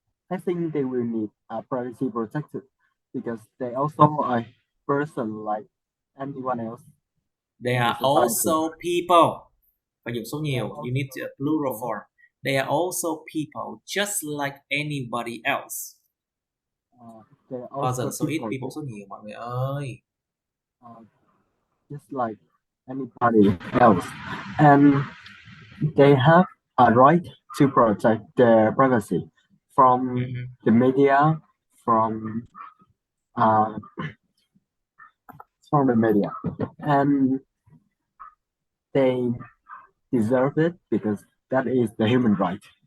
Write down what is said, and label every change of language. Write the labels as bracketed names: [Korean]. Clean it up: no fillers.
[English] I think they will need privacy protected because they also are a person like anyone else. They are also people. [Vietnamese] Phải dùng số nhiều. [English] You need a plural form. They are also people just like anybody else. [Vietnamese] Bao giờ số ít, people số nhiều mọi người ơi. [English] Just like anybody else, and they have a right to protect their privacy from the media, from the media, and they deserve it because that is the human right.